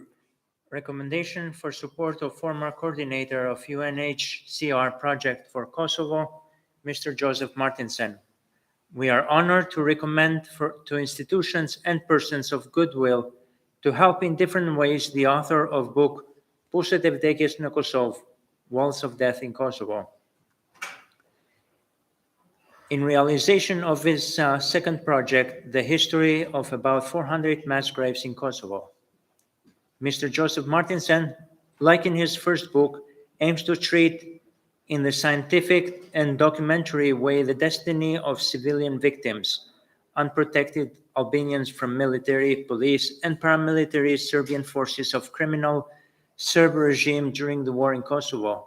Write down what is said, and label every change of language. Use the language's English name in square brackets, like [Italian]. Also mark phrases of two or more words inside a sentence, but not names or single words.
[English] Recommendation for support of former coordinator of UNHCR project for Kosovo, Mr. Joseph Martinsen. We are honored to recommend to institutions and persons of goodwill to help in different ways the author of book Puset e vdekjes në Kosovë, Walls of Death in Kosovo. In realization of his second project, the history of about 400 mass graves in Kosovo, Mr. Joseph Martinsen, like in his first book, aims to treat in the scientific and documentary way the destiny of civilian victims, unprotected Albanians from military, police, and paramilitary Serbian forces of criminal Serb regime during the war in Kosovo.